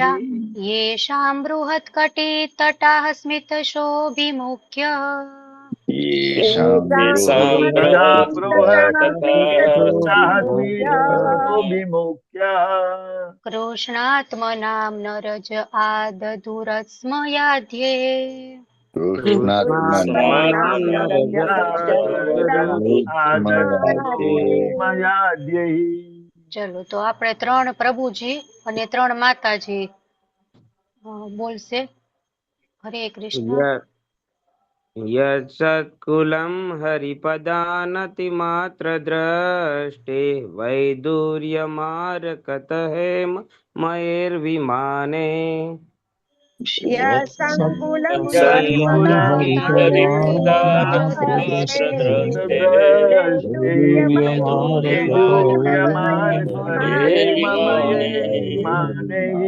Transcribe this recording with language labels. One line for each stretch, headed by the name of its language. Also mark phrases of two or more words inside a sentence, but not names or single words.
Sanskrit: येषां बृहत्कटितटाः स्मितशोभिमुख्य येषां येषां बृहत् विमुख्य विमुख्य कृष्णात्मनां नरज आदधुरस्मयाध्ये
Gujarati: ચલો તો આપણે 3 પ્રભુજી અને 3 માતાજી બોલશે. હરે કૃષ્ણ.
Sanskrit: यत्सत्कुलं हरिपदानतिमात्रद्रष्टे वैदूर्यमार्कतहेम मयैर्विमाने यत्सङ्कुलं हरिपदानतिमात्रद्रष्टे वैदूर्यमार्कतहेममयैर्विमाने